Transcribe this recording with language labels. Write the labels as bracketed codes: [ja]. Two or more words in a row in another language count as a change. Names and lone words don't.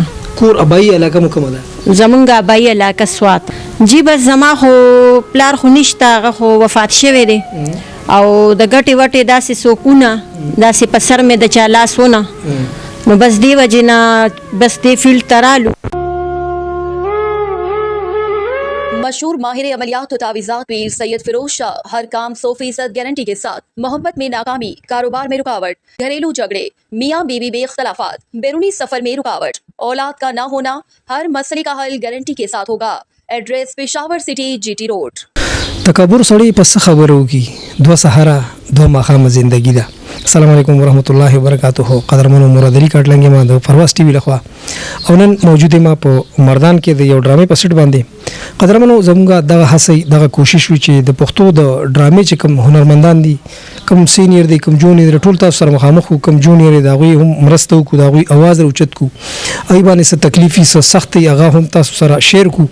[ps] کور ابایي علاقه مو کومه ده؟ زمونږ ابایي علاقه سوات. جي بس زما خو پلار خو نشته، هغه خو وفات شوی دی او د ګټې وټې داسې څوکونه داسې په سر مې د چا لاس ونه، نو بس دې وجې نه بس دې فیلډ ته رالو. [ur] مشہور ماہر عملیات اور تعویذات پیر سید فیروز شاہ ہر کام 100% گارنٹی کے ساتھ محبت میں ناکامی، کاروبار میں رکاوٹ، گھریلو جھگڑے، میاں بیوی میں اختلافات، بیرونی سفر میں رکاوٹ، اولاد کا نہ ہونا، ہر مسئلے کا حل گارنٹی کے ساتھ ہوگا. ایڈریس پشاور سٹی GT روڈ. [ps] تکبر سړی په څه خبرو کې دوه سهاره دوه ماښامه زندگی ده. [ar] السلام علیکم ورحمت الله وبرکاته. [ps] قدرمنو مراد علي کاټلنګ ما د پرواز ټي وي لخوا او نن موجود ما په مردان کې د یو ډرامې په سټ باندې. قدرمنو زموږه دغه هڅه دغه کوشش وي چې د پښتو د ډرامې چې کوم هنرمندان دي، کوم سینیر دي، کوم جونیئر، ټول تاسو سره مخامخ کوم جونیئر دی هغوی هم مرسته وکړو، د هغوی اواز راوچت کړو، هغوی باندې څه تکلیفي څه سختۍ هغه هم تاسو سره شیر کړو.